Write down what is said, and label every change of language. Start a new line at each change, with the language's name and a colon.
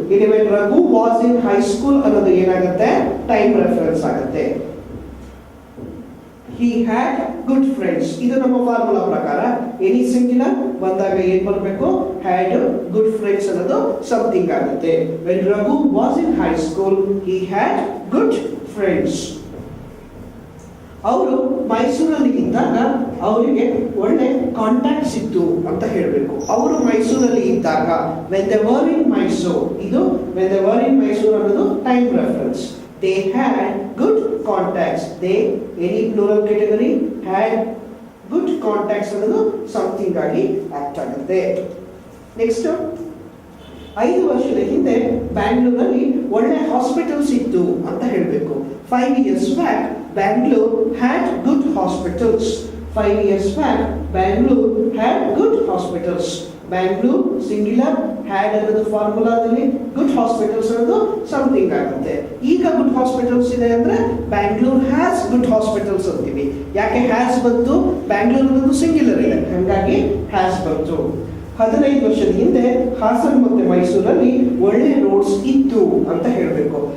Kannada: ಇಲ್ಲಿ
English: when Raghu was in high school
Kannada: ಅನ್ನೋದು ಏನಾಗುತ್ತೆ, ಟೈಮ್ ರೆಫರೆನ್ಸ್ ಆಗುತ್ತೆ.
English: He had good friends.
Kannada: ಇದು ನಮ್ಮ ಫಾರ್ಮುಲಾ ಪ್ರಕಾರ ಎನಿ ಸಿಂಗ್ಯುಲರ್ ಬಂದಾಗ ಏನ್ ಬರಬೇಕು,
English: had good friends
Kannada: ಅನ್ನೋದು ಸಮಥಿಂಗ್ ಆಗುತ್ತೆ.
English: When Raghu was in high school, he had good friends.
Kannada: ಅವರು ಮೈಸೂರಲ್ಲಿ ಇದ್ದಾಗ ಅವರಿಗೆ ಒಳ್ಳೆ ಕಾಂಟ್ಯಾಕ್ಟ್ಸ್ ಇತ್ತು ಅಂತ ಹೇಳಬೇಕು. ಅವರು ಮೈಸೂರಲ್ಲಿ ಇದ್ದಾಗ
English: when they were in Mysore,
Kannada: ಇದು when they were in Mysore ಅನ್ನೋದು time reference.
English: They had good contacts. They, any plural category, had good contacts
Kannada: ಅನ್ನೋದು ಸಮಥಿಂಗ್ ಆಗಿ ಆಕ್ಟ್ ಆಗುತ್ತೆ. ನೆಕ್ಸ್ಟ್, 5 ವರ್ಷದ ಹಿಂದೆ ಬ್ಯಾಂಗ್ಳೂರಲ್ಲಿ ಒಳ್ಳೆ ಹಾಸ್ಪಿಟಲ್ಸ್ ಇತ್ತು ಅಂತ ಹೇಳಬೇಕು.
English: 5 years back, Bangalore had good hospitals. 5 years back, Bangalore had good hospitals.
Kannada: Bangalore singular, had ಅನ್ನೋದು ಫಾರ್ಮುಲಾದಲ್ಲಿ, ಗುಡ್ ಹಾಸ್ಪಿಟಲ್ಸ್ ಅನ್ನೋದು ಸಮಥಿಂಗ್ ಆಗುತ್ತೆ. ಈಗ ಗುಡ್ ಹಾಸ್ಪಿಟಲ್ಸ್ ಇದೆ ಅಂದ್ರೆ
English: Bangalore has good hospitals
Kannada: ಅಂತೀವಿ. ಯಾಕೆ ಹ್ಯಾಸ್ ಬಂತು, ಬ್ಯಾಂಗ್ಳೂರ್ ಅನ್ನೋದು ಸಿಂಗ್ಯುಲರ್ ಇದೆ, ಹಾಗಾಗಿ ಹ್ಯಾಸ್ ಬಂತು. 15 ವರ್ಷದ ಹಿಂದೆ ಹಾಸನ್ ಮತ್ತೆ ಮೈಸೂರಲ್ಲಿ ಒಳ್ಳೆ ರೋಡ್ಸ್ ಇತ್ತು ಅಂತ ಹೇಳಬೇಕು.